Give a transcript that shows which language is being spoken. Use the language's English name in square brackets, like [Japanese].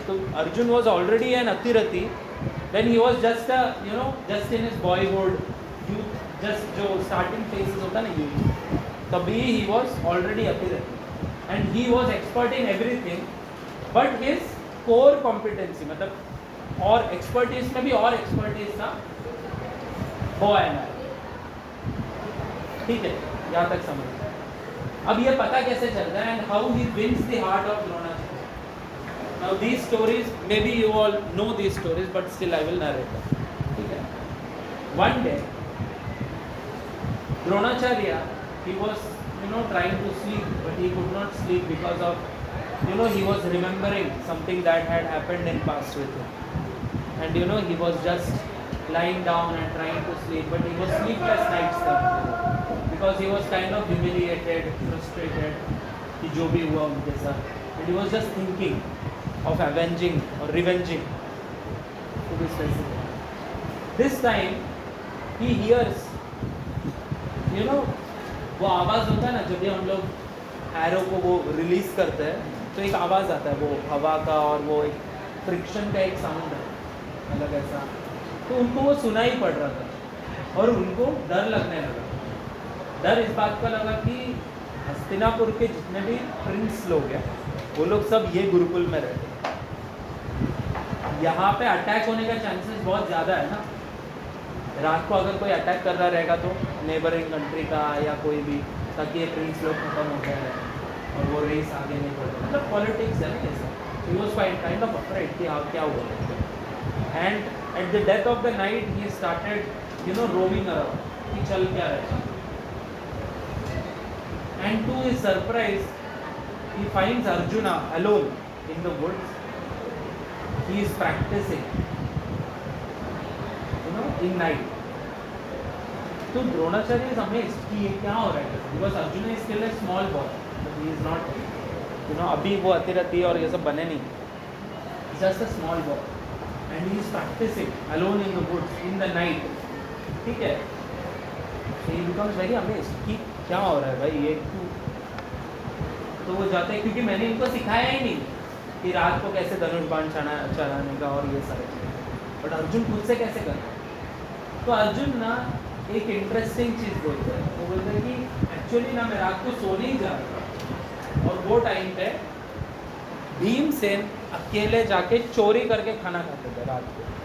[English] तो Arjun was already an atirathi, then he was just just in his boyhood youth, just जो starting phases होता है ना यूथ, तभी he was already atirathi and he was expert in everything, but his core competency [Hindi] मतलब और expertise में भी और एक्सपर्टीज था वो है ना, ठीक है, यहाँ तक समझ। अब ये पता कैसे चलता है, [English] And how he wins the heart of Dronacharya. Now these stories, may be you all know these stories, but still I will narrate them, [Hindi] ठीक है। [English] One day Dronacharya, he was trying to sleep, but he could not sleep because of he was remembering something that had happened in past with him. And he was just lying down and trying to sleep, but he was sleepless nights then, because he was kind of humiliated, frustrated [Hindi] कि जो भी हुआ उनके साथ, [English] and he was just thinking of avenging or revenging, to be specific. This time he hears, [Hindi] वो आवाज़ होता है ना, जब भी हम लोग एरो को वो रिलीज करते हैं तो एक आवाज़ आता है, वो हवा का और वो एक फ्रिक्शन का एक साउंड है अलग ऐसा, तो उनको वो सुनाई पड़ रहा था और उनको डर लगने लगा। डर इस बात का लगा कि हस्तिनापुर के जितने भी प्रिंस लोग हैं वो लोग सब ये गुरुकुल में रहते हैं, यहाँ पे अटैक होने का चांसेस बहुत ज़्यादा है ना। रात को अगर कोई अटैक कर रहा रहेगा तो नेबरिंग कंट्री का या कोई भी, ताकि ये प्रिंस लोग खत्म हो गए और वो रेस आगे नहीं बढ़े, मतलब पॉलिटिक्स है ना ऐसा। [English] he was kind of afraid [Hindi] कि हाँ क्या हुआ। [English] and at the death of the night he started roaming around [Hindi] कि चल क्या रहा है. [English] And to his surprise he finds Arjuna alone in the woods. He is practicing, in night. So Dronacharya is amazed [Hindi] कि ये क्या हो रहा है, [English] because Arjuna is still a small boy, but he is not, [Hindi] अभी वो अतिरथी और ये सब बने नहीं. [English] He's just a small boy, and he is practicing alone in the woods in the night. [Hindi] ठीक है? [English] So he becomes very amazed [Hindi] कि क्या हो रहा है भाई ये. तो वो जाते हैं क्योंकि मैंने इनको सिखाया ही नहीं कि रात को कैसे धनुष बाण चलाने का और ये सारे चीज़ें, बट अर्जुन खुद से कैसे करता है. तो अर्जुन ना एक इंटरेस्टिंग चीज़ बोलते हैं. वो बोलते हैं कि एक्चुअली ना मैं रात को सोने ही जा रहा था और वो टाइम पे भीमसेन अकेले जाके चोरी करके खाना खाते थे रात को.